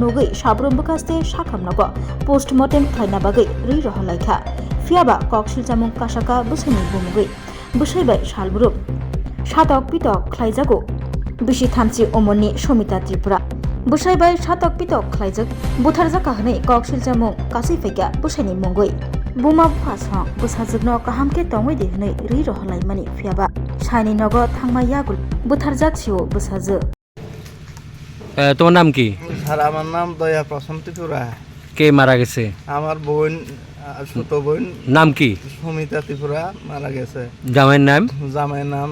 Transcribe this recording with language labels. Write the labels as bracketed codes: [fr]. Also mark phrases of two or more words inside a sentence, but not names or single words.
[trp] nogoi sabrum bukaste sakhamnago postmortem thaina bagai ri rohalaikha fiaba kokshijamung kasaka busani bumugoi busaibai salburum satok pitok khlaijago beshi thamchi omoni Somita Tripura busaibai satok pitok khlaijak butharjaka hne kokshijamung kasai faika busani mongoi Buma bufa busajukno kahamke tongoi de hne ri rohlai mani fiaba সাইনি নগর থাংমাইয়া বুথারজাক ছিও বুসাজো [bn] তোমার নাম কি? স্যার আমার নাম দয়া প্রশান্তিপুরা। কে মারা গেছে? আমার বোন ছোট বোন নাম কি? সুমিতা ত্রিপুরা মারা গেছে। জামাইয়ের নাম